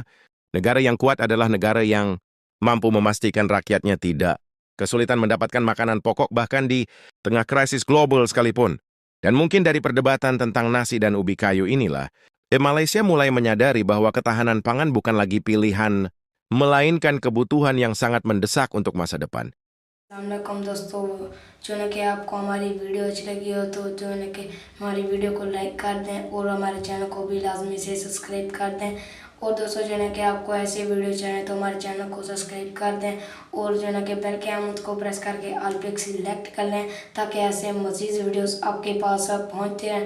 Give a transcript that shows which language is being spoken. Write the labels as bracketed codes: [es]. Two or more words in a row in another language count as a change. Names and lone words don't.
[id] Negara yang kuat adalah negara yang mampu memastikan rakyatnya tidak kesulitan mendapatkan makanan pokok bahkan di tengah krisis global sekalipun. Dan mungkin dari perdebatan tentang nasi dan ubi kayu inilah, Malaysia mulai menyadari bahwa ketahanan pangan bukan lagi pilihan, melainkan kebutuhan yang sangat mendesak untuk masa depan. [ur] السلام علیکم دوستو، جو ہے کہ آپ کو ہماری ویڈیو اچھی لگی ہو تو جو ہے کہ ہماری ویڈیو کو لائک کر دیں اور ہمارے چینل کو بھی لازمی سے سبسکرائب کر دیں. اور دوستو جو ہے کہ آپ کو ایسے ویڈیو چاہیے تو ہمارے چینل کو سبسکرائب کر دیں اور جو ہے کہ بیل کے آئیکن کو پریس کر کے آل پے سلیکٹ کر لیں تاکہ ایسے مزید ویڈیوز آپ کے پاس پہنچتے رہیں.